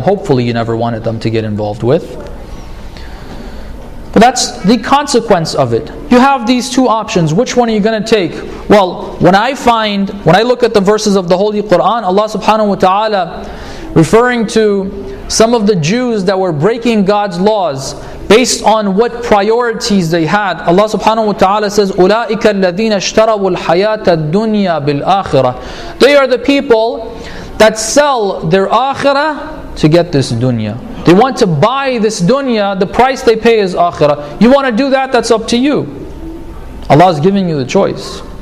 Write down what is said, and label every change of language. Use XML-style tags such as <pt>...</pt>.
<en>Hopefully you never wanted them to get involved with. But that's the consequence of it. You have these two options. Which one are you going to take? Well, when I look at the verses of the Holy Quran, Allah subhanahu wa ta'ala referring to some of the Jews that were breaking God's laws based on what priorities they had.</en> <ar>Allah subhanahu wa ta'ala</ar> <en>says,</en> <ar>أُولَٰئِكَ الَّذِينَ اشْتَرَوُا الْحَيَاةَ الدُّنْيَا بِالْآخِرَةِ.</ar> <en>They are the people that sell their akhirah to get this dunya. They want to buy this dunya, the price they pay is akhirah. You want to do that, that's up to you. Allah is giving you the choice.</en>